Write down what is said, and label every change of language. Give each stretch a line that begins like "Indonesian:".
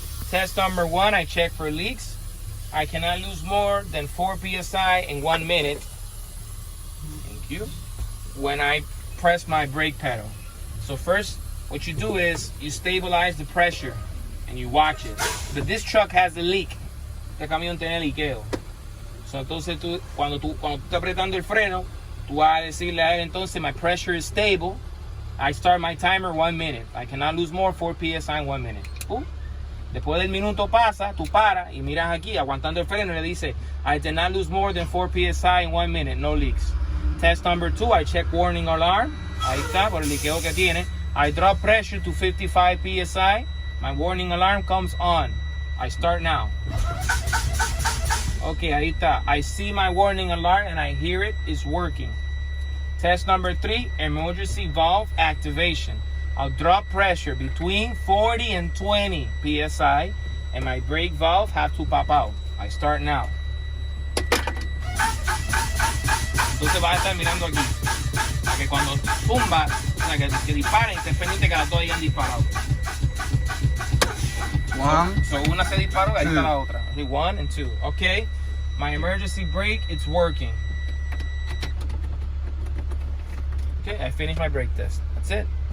English: Test number 1, I check for leaks. I cannot lose more than 4 psi in 1 minute. Thank you. When I press my brake pedal. So first, what you do is you stabilize the pressure and you watch it. But this truck has a leak.
Spanish: Este camión tiene liqueo. So entonces cuando tú estás apretando el freno, tú vas a decirle a él entonces
English: my pressure is stable. I start my timer 1 minute. I cannot lose more 4 psi in 1 minute.
Spanish: Después del minuto pasa, tú paras y miras aquí aguantando el freno y le dice
English: I did not lose more than 4 psi in 1 minute, no leaks. Test number 2, I check warning alarm.
Spanish: Ahí está, por el liqueo que tiene.
English: I drop pressure to 55 psi. My warning alarm comes on. I start now. Okay,
Spanish: ahí está.
English: I see my warning alarm and I hear it is working. Test number 3, emergency valve activation. I'll drop pressure between 40 and 20 psi and my brake valve have to pop out. I start now.
Spanish: Entonces vas a estar mirando aquí. Para que cuando tumba, o sea, que disparen, estés pendiente que las dos hayan disparado. So una se disparó, ahí está la otra.
English: Okay, 1 and 2. Okay, my emergency brake, it's working. Okay, I finished my brake test. That's it.